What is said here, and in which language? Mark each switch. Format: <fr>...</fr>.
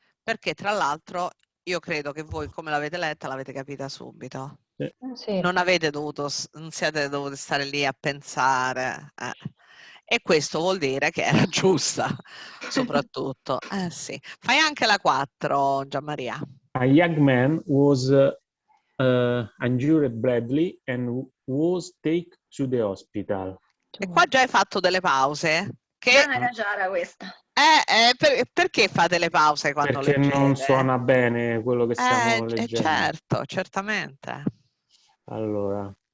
<it>Perché tra l'altro io credo che voi come l'avete letta l'avete capita subito. Sì. Non siete dovuti stare lì a pensare. E questo vuol dire che era giusta, soprattutto. Sì. Fai anche la 4, Gianmaria.</it> <en>A young man was injured badly and was taken to the hospital.</en> <it>E qua già hai fatto delle pause. Che... Non era chiara questa. Perché fate le pause quando Perché leggete? non suona bene quello che stiamo leggendo. Certo, certamente. Allora.</it>